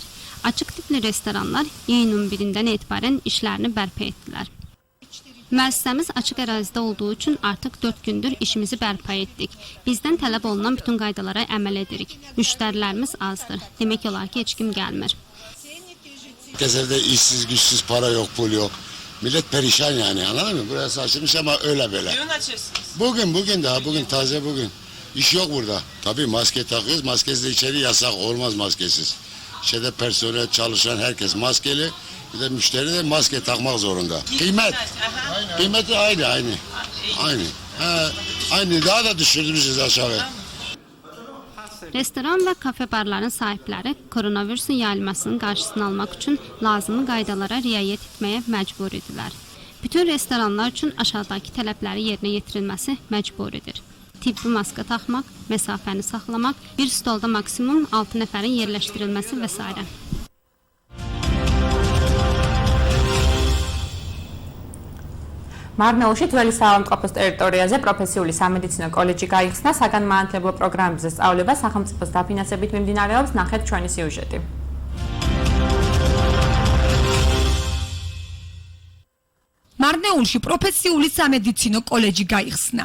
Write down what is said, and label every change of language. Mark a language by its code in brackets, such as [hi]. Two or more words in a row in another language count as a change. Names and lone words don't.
[az] Açıq tipli restoranlar iyunun 1-dən etibarən işlərini bərpa etdilər. Müəssisəmiz açıq ərazidə olduğu üçün artıq 4 gündür işimizi bərpa etdik. Bizdən tələb olunan bütün qaydalara əməl edirik. Müştərilərimiz azdır. Demək olar ki, heç kim gəlmir. [tr] Herkese işsiz, güçsüz, para yok, pul yok. Millet perişan yani, anladın mı? Burası açılmış ama öyle böyle. Bugün açıyorsunuz. Bugün taze bugün. İş yok burada. Tabii maske takıyoruz. Maskesiz de içeri yasak. Olmaz maskesiz. İçeride personel, çalışan herkes maskeli. Bir de müşteri de maske takmak zorunda. Kıymeti aynı. Aynı. Daha da düşürdünüz aşağı. [az] Restoran və kafe barların sahibləri koronavirusun yayılmasının qarşısını almaq üçün lazımi qaydalara riayət etməyə məcbur idilər. Bütün restoranlar üçün aşağıdakı tələbləri yerinə yetirilməsi məcburidir. Tibbi maska taxmaq, məsafəni saxlamaq, bir stolda maksimum 6 nəfərin yerləşdirilməsi və s. [ka] მარნეულში ძველი საავადმყოფოს ტერიტორიაზე პროფესიული სამედიცინო კოლეჯი გაიხსნა, საგანმანათლებლო პროგრამებზე სწავლება სახელმწიფოს დაფინანსებით მიმდინარეობს, ნახეთ ჩვენი სიუჟეტი. მარნეულში პროფესიული სამედიცინო კოლეჯი გაიხსნა.